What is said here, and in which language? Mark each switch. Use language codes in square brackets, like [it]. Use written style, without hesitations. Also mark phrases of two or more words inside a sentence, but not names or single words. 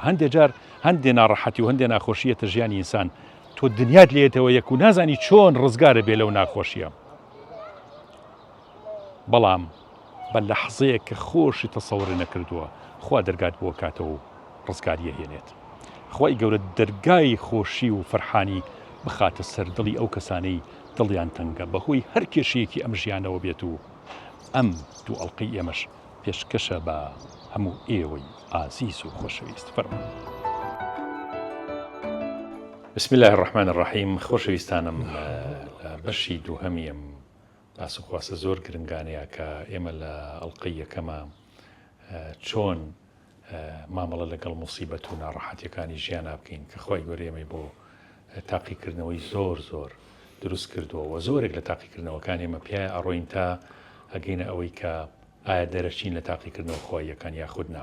[ckb] هەندێک جار هەندێ ناڕەحەتی و هەندێ ناخۆشیەتە ژیانی ئینسان، تۆ دنیات لێتەوە یەک و نازانی چۆن ڕزگارە بێ لەو ناخۆشیە، بەڵام بە لەحزەیە کە خۆشی تەسەوڕ نەکردووە خوا دەرگات بۆ کاتەوە و ڕزگاریە هێنێت. خوای گەورە دەرگای خۆشی و فەرحانی بخاتە سەردڵی ئەو کەسانەی دڵیان تەنگە بەهۆی هەر کێشەیەکی ئەم ژیانەوە بێت و ئەم دوو ئەڵقەی ئێمەش پێشکەشە بە هەموو ئێوەی ئازیز و خۆشەویست. فەرموو. [ar] بسم الله الرحمن الرحیم. [ckb] خۆشەویستانم بەشی دووهەمی ئەم باس و خواسە زۆر گرنگانەیە کە ئێمە لە ئەڵقەی یەکەمە چۆن مامەڵە لەگەڵ موسیبەت و ناڕەحەتیەکانی ژیانە بکەین کە خوای گەورە ئێمەی بۆ تاقیکردنەوەی زۆر دروست کردووە و زۆرێک لە تاقیکردنەوەکان ئێمە پێی ئەڕۆین تا ئەگەینە ئەوەی کە ئایا دەرەچین لە تاقیکردنەوە خۆیەکان یاخودنا.